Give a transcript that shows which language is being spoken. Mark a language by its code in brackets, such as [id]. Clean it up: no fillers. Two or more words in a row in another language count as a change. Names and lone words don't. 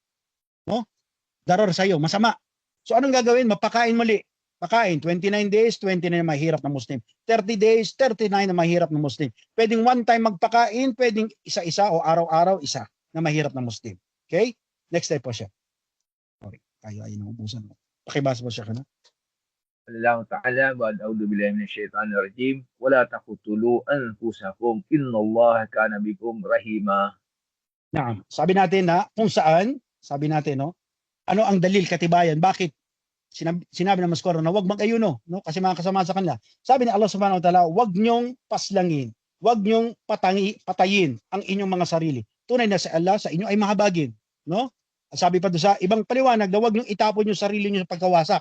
[tl] No? Darar sa iyo, masama. So anong gagawin? Mapakain muli. Pakain, 29 days, 29 na mahirap na Muslim. 30 days, 39 na mahirap na Muslim. Pwedeng [en] one time [tl] magpakain, pwedeng isa-isa o araw-araw isa na mahirap na Muslim. Okay? [en] Next slide [tl] po siya. Okay, tayo ay naubusan mo. Pakibasa po siya ka na. [ar] الله تعالى بعد أعوذ بالله من الشيطان الرجيم ولا تقتلوا أنفسكم إن الله كان بكم رحيما. [tl] Naam. Sabi natin na kung saan, sabi natin no, ano ang dalil katibayan? Bakit sinabi ng Maskoro na huwag mag-ayuno, no? Kasi makakasama sa kanila. Sabi ni Allah [ar] سبحانه وتعالى, [tl] huwag niyong paslangin, huwag niyong patayin ang inyong mga sarili. Tunay na sa Allah sa inyo ay mahabagin, no? Sabi pa doon sa ibang paliwanag na huwag niyong itapon yung sarili niyo sa pagkawasak.